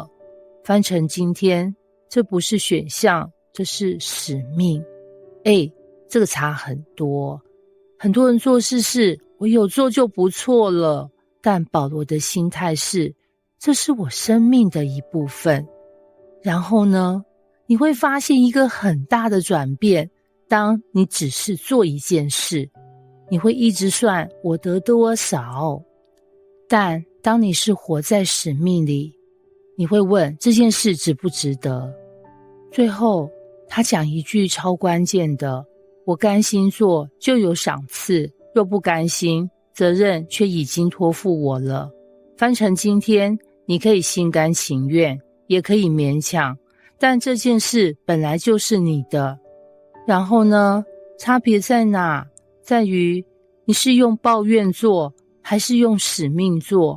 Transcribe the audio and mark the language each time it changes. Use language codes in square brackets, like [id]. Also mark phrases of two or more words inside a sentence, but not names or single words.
[zh] 翻成今天，這不是選項，這是使命。這個差很多。很多人做事是我有做就不錯了，但保羅的心態是，這是我生命的一部分。然後呢，你會發現一個很大的轉變。當你只是做一件事，你會一直算我得多少，但當你是活在使命裡，你會問這件事值不值得。最後他講一句超關鍵的，我甘心做就有賞賜，若不甘心，責任卻已經托付我了。翻成今天，你可以心甘情願，也可以勉強，但這件事本來就是你的。然後呢，差別在哪？在於你是用抱怨做，還是用使命做？